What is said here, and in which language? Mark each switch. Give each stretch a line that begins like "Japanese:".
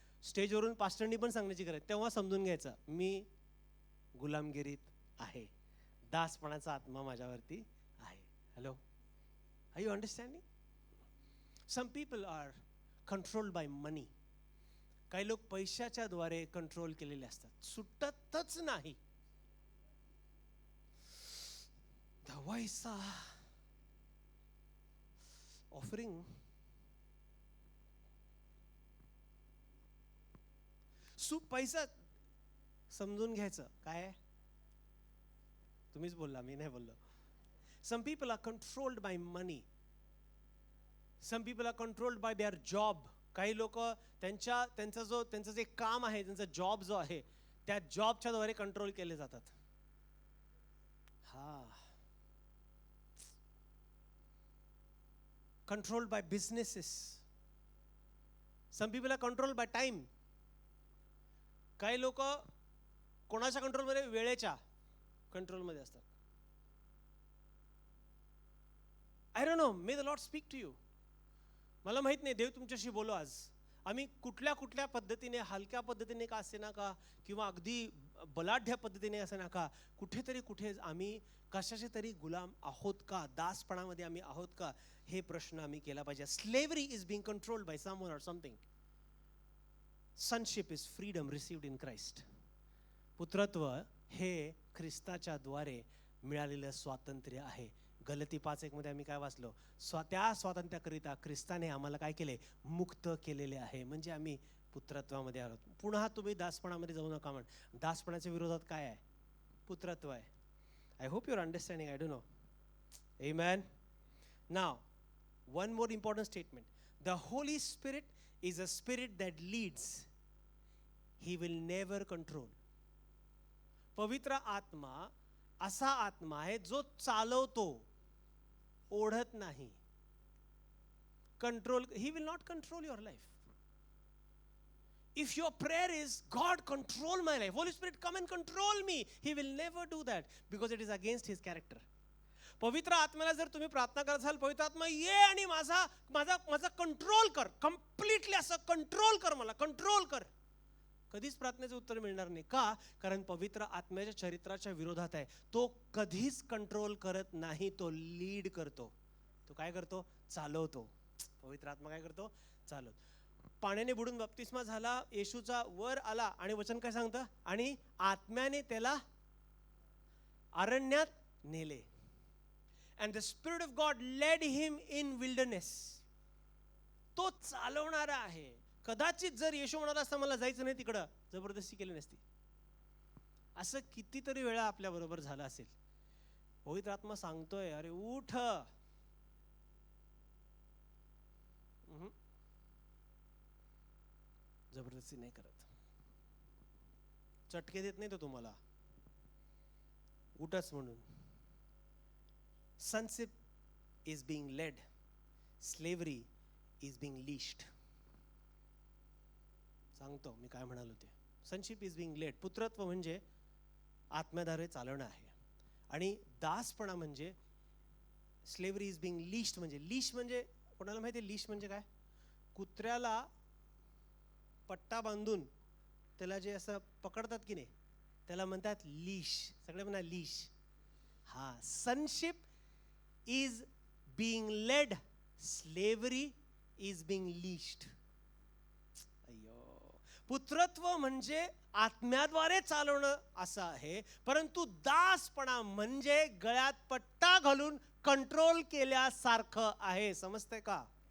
Marathi: स्टेजवरून पास्टरनी पण सांगण्याची गरज, तेव्हा समजून घ्यायचं मी गुलामगिरीत आहे, दासपणाचा आत्मा माझ्यावरती आहे.
English: Hello, are you understanding? Some people are controlled by money.
Marathi: काही लोक पैशाच्या द्वारे कंट्रोल केलेले असतात, सुटतच नाही. दवाईचा ऑफरिंग पैसा समजून घ्यायचं काय. तुम्हीच बोलला, मी नाही बोललो.
English: Some people are controlled by money. Some people are controlled by their job.
Marathi: काही लोक त्यांचं जे काम आहे, त्यांचा जॉब जो आहे, त्या जॉबच्या द्वारे कंट्रोल केले जातात.
English: Controlled by businesses. Some people are controlled by time.
Marathi: काही लोक कोणाच्या कंट्रोलमध्ये, वेळेच्या कंट्रोलमध्ये असतात.
English: I don't know, may the Lord speak to you.
Marathi: मला माहित नाही, देव तुमच्याशी बोलो आज. आम्ही कुठल्या पद्धतीने, हलक्या पद्धतीने का असे ना का, किंवा अगदी बलाढ्य पद्धतीने असे ना का, कुठे आम्ही कशाचे तरी गुलाम आहोत का, दासपणामध्ये आम्ही आहोत का, हे प्रश्न आम्ही केला पाहिजे.
English: Slavery is being controlled by someone or something. Sonship is freedom received in Christ.
Marathi: पुत्रत्व हे ख्रिस्ताच्या द्वारे मिळालेलं स्वातंत्र्य आहे. गलती 5:1 मध्ये आम्ही काय वाचलो, त्या स्वातंत्र्याकरिता ख्रिस्ताने आम्हाला काय केले, मुक्त केलेले आहे. म्हणजे आम्ही पुत्रत्वामध्ये आहोत. पुन्हा तुम्ही दासपणामध्ये जाऊ नका म्हण. दासपणाच्या विरोधात काय आहे, पुत्रत्व आहे.
English: I hope your understanding. I don't know. Amen. Now one more important statement. The Holy Spirit is a spirit that leads. He will never control.
Marathi: पवित्र आत्मा असा आत्मा आहे जो चालवतो, ओढत नाही.
English: Control, he will not control your life. If your prayer is, God control my life, Holy Spirit come and control me, he will never do that because it is against his character.
Marathi: पवित्र आत्म्याला जर तुम्ही प्रार्थना करत असाल, पवित्र आत्मा ये आणि माझा कंट्रोल कर, कम्प्लिटली असं कंट्रोल कर, मला कंट्रोल कर, कधीच प्रार्थनेचं उत्तर मिळणार नाही. का? कारण पवित्र आत्म्याच्या चरित्राच्या विरोधात आहे. तो कधीच कंट्रोल करत नाही, तो लीड करतो. तो काय करतो? चालवतो. पवित्र आत्मा काय करतो? चालवतो. पाण्याने बुडून बप्तिस्मा झाला, येशूचा वर आला आणि वचन काय सांगतं? आणि आत्म्याने त्याला अरण्यात नेले.
English: And the Spirit of God led him in wilderness.
Marathi: तो चालवणारा आहे. कदाचित जर येशू म्हणाला असता मला जायचं नाही तिकडं, जबरदस्ती केली नसती. असं कितीतरी वेळा आपल्या बरोबर झालं असेल. पवित्र आत्मा सांगतोय, अरे उठ, जबरदस्ती नाही करत, चटके देत नाही तो तुम्हाला, उठच म्हणून.
English: Sonship is being led. Slavery is being leashed.
Marathi: सांगतो मी काय म्हणालो ते.
English: Sonship is being led.
Marathi: पुत्रत्व म्हणजे आत्म्याद्वारे चालवणं आहे. आणि दासपणा म्हणजे
English: slavery is being leashed.
Marathi: म्हणजे लीश म्हणजे कोणाला माहिती आहे लीश म्हणजे काय? कुत्र्याला पट्टा बांधून त्याला जे असं पकडतात की नाही, त्याला म्हणतात लीश. सगळे म्हणा लीश.
English: हा, sonship is being led, slavery is being leashed.
Marathi: अय्यो, पुत्रत्व म्हणजे आत्म्याद्वारे चालवणं असं आहे, परंतु दासपणा म्हणजे गळ्यात पट्टा घालून कंट्रोल केल्यासारखं आहे. समजतंय का?